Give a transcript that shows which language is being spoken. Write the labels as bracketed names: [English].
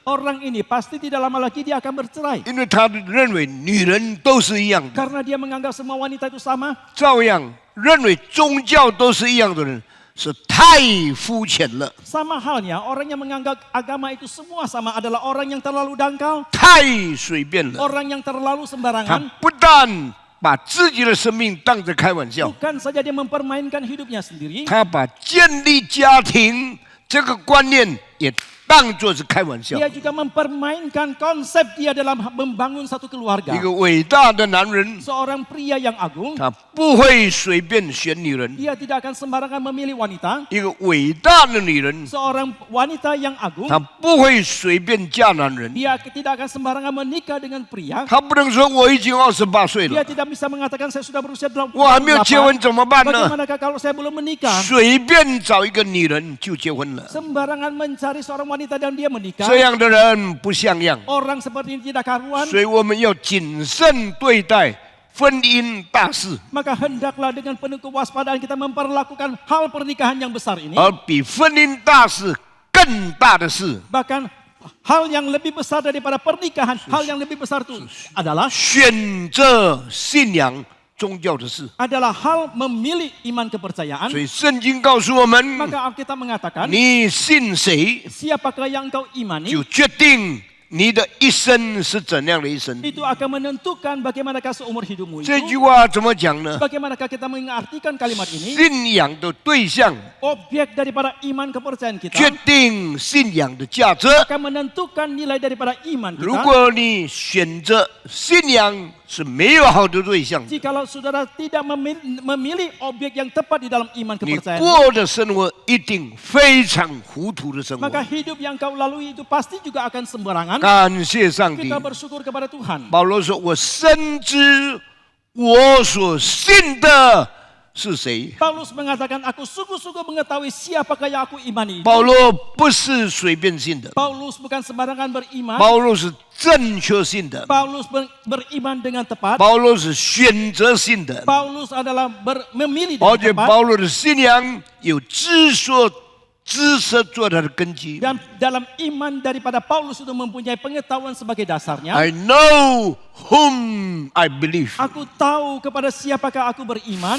[Indonesian] Orang ini pasti tidak lama lagi dia akan bercerai. [Chinese] 因为他认为女人都是一样的， [Indonesian] Karena dia menganggap semua wanita itu sama. [Chinese] 照样认为宗教都是一样的人是太肤浅了， [Indonesian] Sama halnya orang yang menganggap agama itu semua sama adalah orang yang terlalu dangkal, [Chinese] 太随便了。 [Indonesian] orang yang terlalu [Chinese] 他 [Indonesian] sembarangan. [Chinese] 不但把自己的生命当着开玩笑， [Indonesian] Bukan saja dia mempermainkan hidupnya sendiri, [Chinese] 他把建立家庭这个观念也当作是开玩笑。 [Indonesian] dia juga mempermainkan konsep dia dalam membangun satu keluarga. [Chinese] 个伟大的男人， [Indonesian] Seorang pria yang agung, [Chinese] 他不会随便选女人； [Indonesian] dia tidak akan sembarangan memilih wanita. [Chinese] 一个伟大的女人， [Indonesian] Seorang wanita yang agung, [Chinese] 她不会随便嫁男人。 [Indonesian] dia tidak akan sembarangan menikah dengan pria. [Chinese] 她不能说我已经28岁 [Indonesian] Dia [Chinese] 了， [Indonesian] tidak bisa mengatakan saya sudah berusia 28. [Chinese] 我还没有结婚怎么办呢？ [Indonesian] Bagaimanakah kalau saya belum menikah? [Chinese] 随便找一个女人就结婚了， [Indonesian] Sembarangan mencari seorang wanita dan dia menikah. [Chinese] 这样的人不像样。 [Indonesian] Orang seperti ini tidak karuan. [Chinese] 所以我们要谨慎对待婚姻大事， [Indonesian] Maka hendaklah dengan penuh kewaspadaan kita memperlakukan hal pernikahan yang besar ini. [Chinese] 而比婚姻大事更大的事， [Indonesian] Bahkan hal yang lebih besar daripada pernikahan, hal yang lebih besar itu adalah [Chinese] 选择信仰宗教的事。 [Indonesian] hal memilih iman kepercayaan. [Chinese] 所以圣经告诉我们， [Indonesian] Maka Alkitab mengatakan, [Chinese] 你信谁， [Indonesian] siapakah yang engkau imani, [Chinese] 就决定你的一生是怎样的一生。 [Indonesian] itu akan menentukan bagaimanakah seumur hidupmu [Chinese] 这 [Indonesian] itu. [Chinese] 句话怎么讲呢？ [Indonesian] Bagaimanakah kita mengartikan kalimat ini? [Chinese] 信仰的对象 [Indonesian] Objek daripada iman kepercayaan kita [Chinese] 决定信仰的价值。 [Indonesian] akan menentukan nilai daripada iman [Chinese] 如 [Indonesian] kita. [Chinese] 果你选择信仰是没有好的对象， [Indonesian] Jikalau saudara tidak memilih objek yang tepat di dalam iman [Chinese] 你 [Indonesian] kepercayaan, [Chinese] 过的生活一定非常糊涂的生活。 [Indonesian] maka hidup yang kau lalui itu pasti juga akan sembarangan. [Chinese] 感谢上帝， [Indonesian] Kita bersyukur kepada Tuhan. [Chinese] 保罗说：“我深知我所信的是谁。” [Indonesian] Paulus mengatakan, aku sungguh-sungguh mengetahui siapakah yang aku imani. [Chinese] 保罗不是随便信的， [Indonesian] Paulus bukan sembarangan beriman. [Chinese] 保罗是正确信的， [Indonesian] Paulus beriman dengan tepat. [Chinese] 保罗是选择性的， [Indonesian] Paulus adalah memilih [Chinese] 而 [Indonesian] dengan [Chinese] 且 [Indonesian] tepat. [Chinese] 保罗的信仰有知识做他的根基。 [Indonesian] Dan dalam iman daripada Paulus itu mempunyai pengetahuan sebagai dasarnya. [English] I know whom I believe. [Indonesian] Aku tahu kepada siapakah aku beriman.